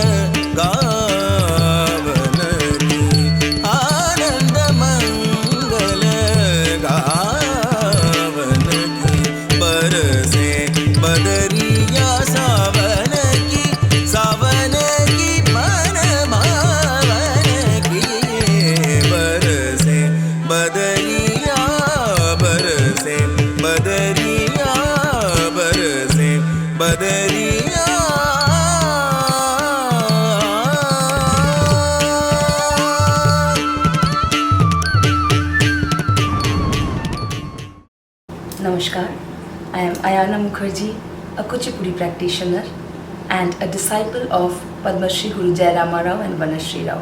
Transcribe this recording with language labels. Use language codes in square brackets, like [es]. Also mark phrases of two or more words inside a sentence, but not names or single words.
[hi] गावन की आनंद मंगल गावन की बरसे बदरिया सावन की मन भावन की बरसे बदरिया बरसे बदरिया बरसे बदरिया [en] Namaskar, I am Ayana Mukherjee, a Kuchipudi practitioner and a disciple of Padma Shri Guru Jayarama Rao and Vanashri Rao.